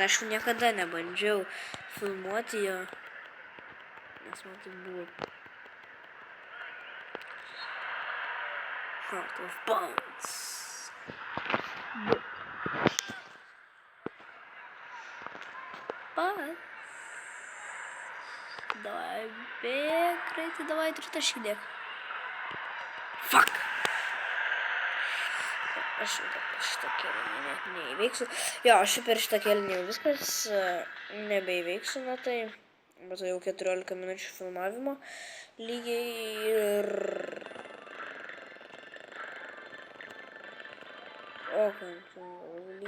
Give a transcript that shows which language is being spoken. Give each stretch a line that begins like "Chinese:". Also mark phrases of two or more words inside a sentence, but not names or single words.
Lithuanian: Aš niekada nebandžiau filmuoti jo, nes man tai buvo Heart of Bones.
Russian: Давай, бегайте, давай, тритащик дек.
English: Фак!
Lithuanian: Aš šitą kėlinį neįveiksiu. Jo, aš per šitą kėlinį viskas nebeįveiksiu, na tai. Bet jau 14 minučių filmavimo lygiai ir... O, lygiai.